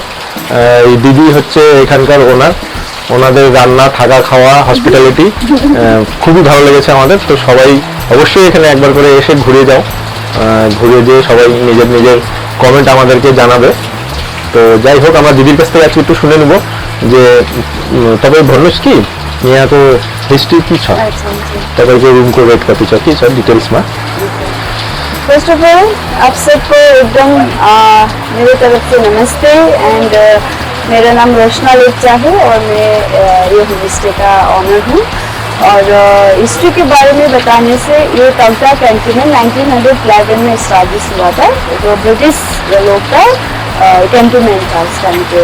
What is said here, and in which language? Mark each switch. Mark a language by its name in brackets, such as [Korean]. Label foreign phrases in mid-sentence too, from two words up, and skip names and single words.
[Bangla] এই দিদি হচ্ছে এখানকার ওনাদের রান্না, থাকা, খাওয়া, হসপিটালিটি খুবই ভালো লেগেছে আমাদের। তো সবাই অবশ্যই এখানে একবার করে এসে ঘুরে যাও। ঘুরে যেয়ে সবাই নিজের নিজের কমেন্ট আমাদেরকে জানাবে। তো যাই হোক, আমরা দিদির কাছ থেকে আজকে একটু শুনে নেব যে তবে [Nepali] भन्नुहोस् कि यहाँको हिस्ट्री की छ, तपाईँको रुमको रेट कति छ, के छ डिटेल्समा। [English] first of all [Hindi] आप सबको एकदम मेरे तरफ से नमस्ते। एंड मेरा नाम रोशना लेप्चा है और मैं ये होमस्टे का ऑनर हूँ। और हिस्ट्री के बारे में बताने से, ये ताकदा कैंटोनमेंट 1911 में स्टैब्लिश हुआ था, जो ब्रिटिश लोग का कैंटोनमेंट था उस टाइम पे।